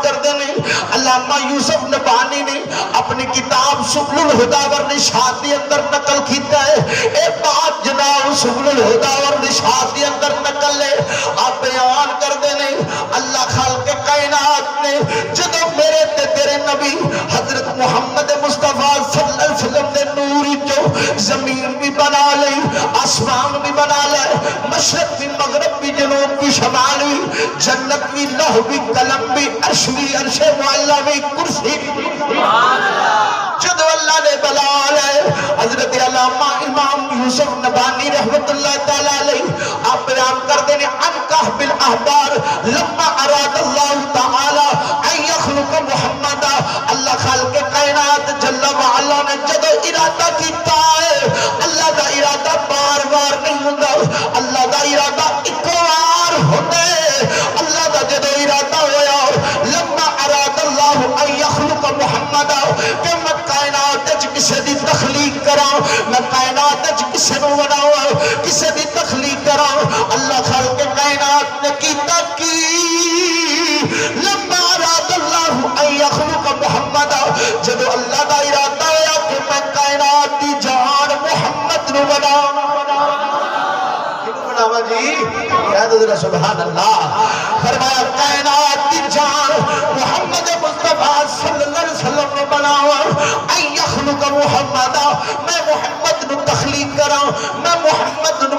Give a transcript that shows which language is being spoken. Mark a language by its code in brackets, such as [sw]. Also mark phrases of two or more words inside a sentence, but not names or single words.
[pa] کر دینے علامہ یوسف نبہانی نے اپنی کتاب سبل الہدی والرشاد کے اندر نقل کیتا ہے اے بات جناب سبل الہدی والرشاد کے اندر نقل لے آپ بیان کر دینے اللہ خالق کائنات نے جدو میرے تے تیرے نبی حضرت محمد مصطفیٰ [ar] صلی اللہ علیہ وسلم [pa] نے نوری جو زمین بھی بنا لئی آسمان بھی بنا لے مشرق بھی مغرب بھی جنوب بھی شمال بھی جنت بھی لوح بھی قلم بھی عرش بھی عرش معلی بھی کرسی جدو اللہ نے بلا لے حضرت علامہ امام یوسف نبانی [ar] رحمت اللہ تعالیٰ علیہ [pa] آپ بیان کر دینے [ar] ان کہف الاحبار لما اراد اللہ تعالیٰ ان یخلق محمد [pa] اللہ خالق کائنات [ar] جل وعلا [pa] نے جدو ارادہ کیتا ہے اللہ دا ارادہ بار بار نہیں ہوندہ اللہ دا ارادہ ایک بار ہوندے اللہ دا جدو ارادہ ہویا [ar] لما اراد اللہ ان یخلق محمد [pa] کہ میں کائنات کسے دی تخلیق کرا میں کائنات کسے نو بناوا کسے دی تخلیق کرا اللہ خالق کائنات نے کیتا کی [ar] لما اراد اللہ ان یخلق محمد [pa] جدو اللہ دا ارادہ ہویا کہ میں کائنات دی جان محمد نو بناوا جی کہہ دو ذرا [ar] سبحان اللہ [pa] فرمایا کائنات کی جان محمد مصطفیٰ [ar] صلی اللہ علیہ وسلم [pa] نے بناوا [ar] ان یخلق محمد [pa] میں محمد نو تخلیق کرا میں محمد نو